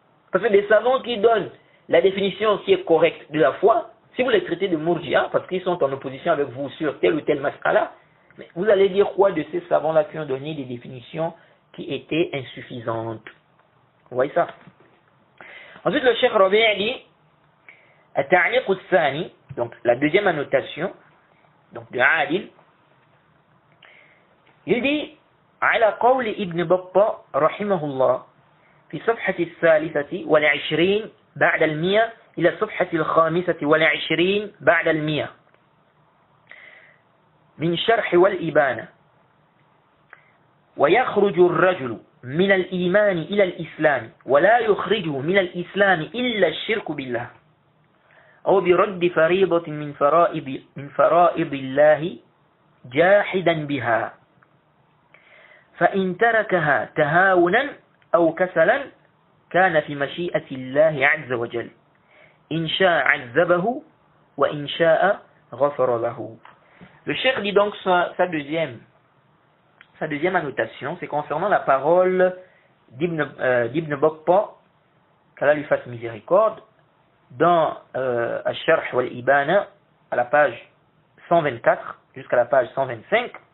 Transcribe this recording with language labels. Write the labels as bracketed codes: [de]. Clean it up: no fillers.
[fr] Parce que des savants qui donnent la définition qui est correcte de la foi, si vous les traitez de Murji'a, parce qu'ils sont en opposition avec vous sur tel ou tel mas'ala, mais vous allez dire quoi de ces savants-là qui ont donné des définitions qui étaient insuffisantes? Vous voyez ça? Ensuite, le Cheikh Rabi' dit, At-Ta'liq al-Thani, donc la deuxième annotation, donc de Adil, il dit, [ar] على قول ابن بطة رحمه الله في صفحة 23 بعد 100 [fr] إلى الصفحة 25 بعد 100 [ar] من شرح والإبانة ويخرج الرجل من الإيمان إلى الإسلام ولا يخرجه من الإسلام إلا الشرك بالله أو برد فريضة من فرائض الله جاحدا بها فإن تركها تهاونا أو كسلا كان في مشيئة الله عز وجل إن شاء عذبه وإن شاء غفر له. [fr] Le cheikh dit donc sa deuxième annotation, c'est concernant la parole d'Ibn Battah, qu'Allah lui fasse miséricorde, dans Al-Sharh wal-Ibana, à la page 124 jusqu'à la page 125.